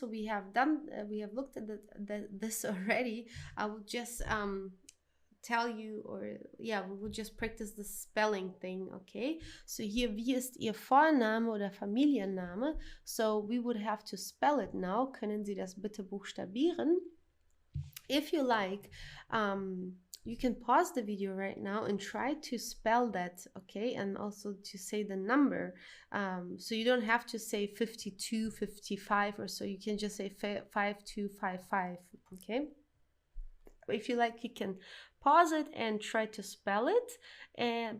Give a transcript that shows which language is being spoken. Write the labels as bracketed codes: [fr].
[en] So we have looked at this already. I will just tell you, we will just practice the spelling thing, okay? [de] So hier, wie ist Ihr Vorname oder Familienname? [en] So we would have to spell it now. [de] Können Sie das bitte buchstabieren? [en] If you like, you can pause the video right now and try to spell that, okay? And also to say the number. So you don't have to say 52, 55 or so. You can just say 5255, okay? If you like, you can pause it and try to spell it.